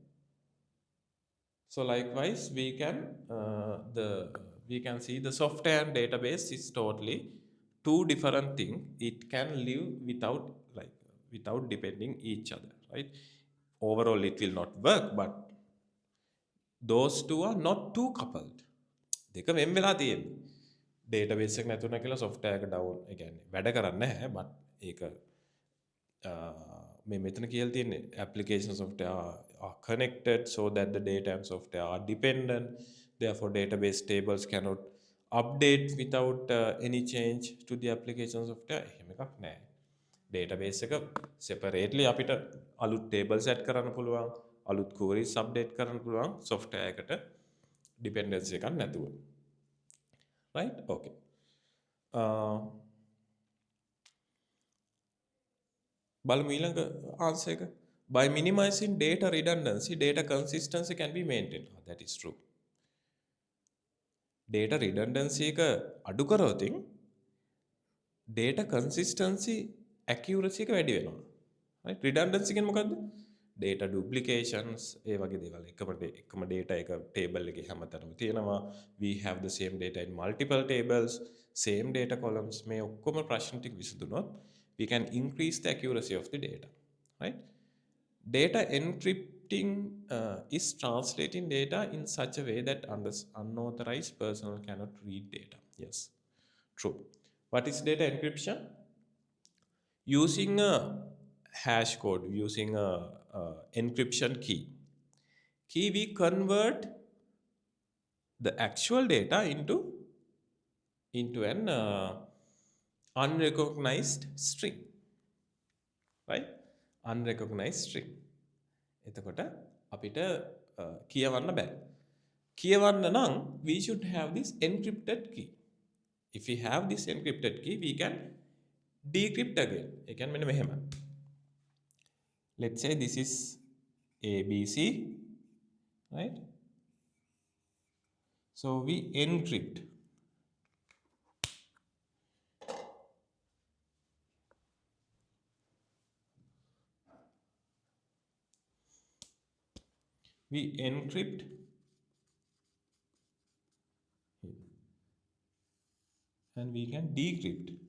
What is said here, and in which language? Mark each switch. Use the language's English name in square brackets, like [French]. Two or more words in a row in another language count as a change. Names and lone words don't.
[English] So likewise, we can see the software and database is totally two different things. It can live without depending each other, right? Overall, it will not work, but those two are not too coupled. [Sinhala] දෙක වෙන් වෙලා තියෙන්නේ. database එක නැතුණා කියලා software එක down ඒ කියන්නේ වැඩ කරන්නේ නැහැ, but ඒක මේ මෙතන කියලා තියෙන්නේ [English] application software are connected so that the data and software are dependent. Therefore, database tables cannot update without any change to the application software. [Sinhala] එහෙම එකක් නැහැ. database එක separately අපිට අලුත් tables add කරන්න පුළුවන්, අලුත් queries update කරන්න පුළුවන් software එකට dependency එකක් නැතුව. [English] Right? Okay. [Sinhala] බලමු ඊළඟ answer එක. [English] By minimizing data redundancy, data consistency can be maintained. Oh, that is true. Data redundancy [Sinhala] එක අඩු කරොතින් [English] data consistency accuracy [Sinhala] එක වැඩි වෙනවා. [English] Right? [Sinhala] Redundancy කියන්නේ මොකද්ද? [English] Data duplications [Sinhala] ඒ වගේ දේවල්. එකම data එක table එකේ හැමතැනම තියෙනවා. [English] We have the same data in multiple tables, same data columns. [Sinhala] මේ ඔක්කොම ප්‍රශ්න ටික විසඳුනොත් [English] we can increase the accuracy of the data, right? Data encrypting is translating data in such a way that unauthorized personnel cannot read data. Yes, true. What is data encryption? Using a hash code, using a encryption key, we convert the actual data into an unrecognized string, right? Unrecognized string. [Sinhala] එතකොට අපිට කියවන්න බෑ. කියවන්න නම් [English] we should have this encrypted key. If we have this encrypted key, we can decrypt again. [Sinhala] ඒ කියන්නේ මෙන්න මෙහෙම. [English] Let's say this is ABC, right? So we encrypt. We encrypt and we can decrypt.